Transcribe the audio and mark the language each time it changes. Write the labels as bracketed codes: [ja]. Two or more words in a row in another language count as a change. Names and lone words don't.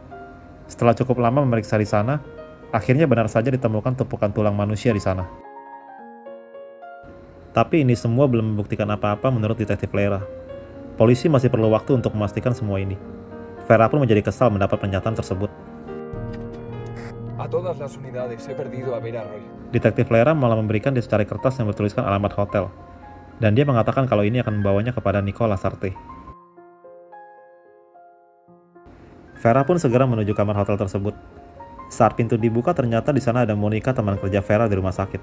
[id] Setelah cukup lama memeriksa di sana, akhirnya benar saja ditemukan tumpukan tulang manusia di sana. Tapi ini semua belum membuktikan apa-apa menurut detektif Lera. Polisi masih perlu waktu untuk memastikan semua ini. Vera pun menjadi kesal mendapat pernyataan tersebut. [es] A todas las unidades, he perdido a Vera Roy. [id] Detektif Lera malah memberikan dia secari kertas yang bertuliskan alamat hotel. Dan dia mengatakan kalau ini akan membawanya kepada Nicolas Sarte. Vera pun segera menuju kamar hotel tersebut. Saat pintu dibuka, ternyata di sana ada Monica, teman kerja Vera di rumah sakit.